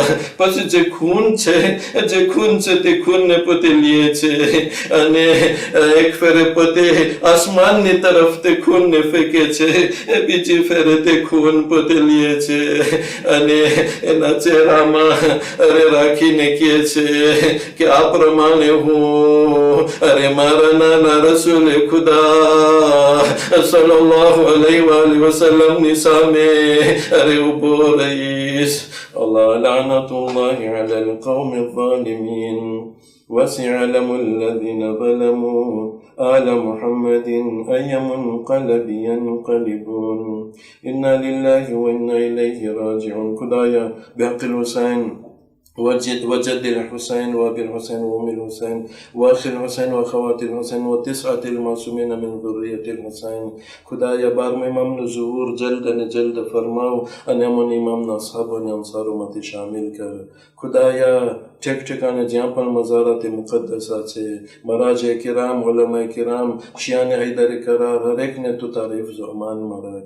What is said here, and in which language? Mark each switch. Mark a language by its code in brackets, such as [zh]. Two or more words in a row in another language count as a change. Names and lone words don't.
[gu] પછી જે ખૂન છે તે ખૂનને પોતે લે છે અને એક ફેરે પોતે આસમાનની તરફ તે ખૂનને ફેંકે છે, બીજી ફેરે તે ખૂન પોતે લે છે અને એના ચહેરામાં રાખીને કહે છે કે આ પ્રમાણે હું મારા નાના રસૂલે ખુદા [ar] صلى الله عليه وسلم [gu] ની સામે ઉભો રહીશ. [ar] ألا لعنة الله على القوم الظالمين. وسيعلم الذين ظلموا آل محمد أي منقلب ينقلبون. إنا لله وإنا إليه راجعون. خدایا بحق الحسين وجد الحسين وابي الحسين وام الحسين واخ الحسين واخوات الحسين وتسعة المعصومين من ذرية الحسين. [gu] خدایا 12 امام નો ظهور જલ્દ ફરમાવ અને અમને ઇમામના અસહાબ અને અંસારોમાંથી શામિલ કર. ખુદાયા ઠેક ઠેકાને જ્યાં પણ મઝારાત મુકદ્દસા છે, મરાજે કિરામ, ઉલમાએ કિરામ, શિયાને હૈદર કરાર, હરેકને તું તારીફ જો અમાનમાં રાખ.